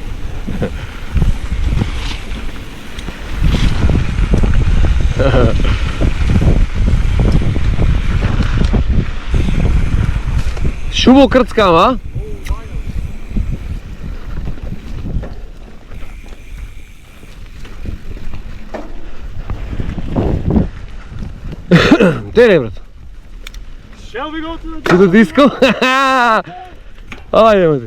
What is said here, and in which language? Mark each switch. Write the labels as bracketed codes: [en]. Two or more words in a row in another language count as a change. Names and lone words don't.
[mk] Шубо крцкам, а? Де брат? [en] Shall we go to the disco? [mk] Ајде, мати.